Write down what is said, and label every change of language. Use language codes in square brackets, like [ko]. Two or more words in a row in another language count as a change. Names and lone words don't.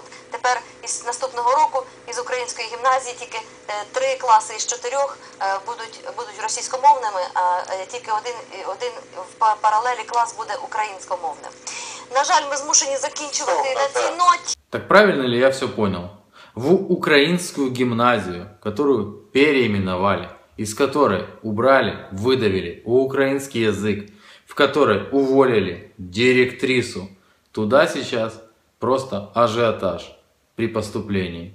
[uk] Тепер із наступного року із української гімназії тільки 3 класи із 4 будуть російськомовними, а тільки один в паралелі клас буде українськомовним. На жаль, мы змушені закінчувати на цій ноті. [ru] Так правильно ли я все понял? В украинскую гимназию, которую переименовали, из которой убрали, выдавили украинский язык, в которой уволили директрису, туда сейчас просто ажиотаж при поступлении.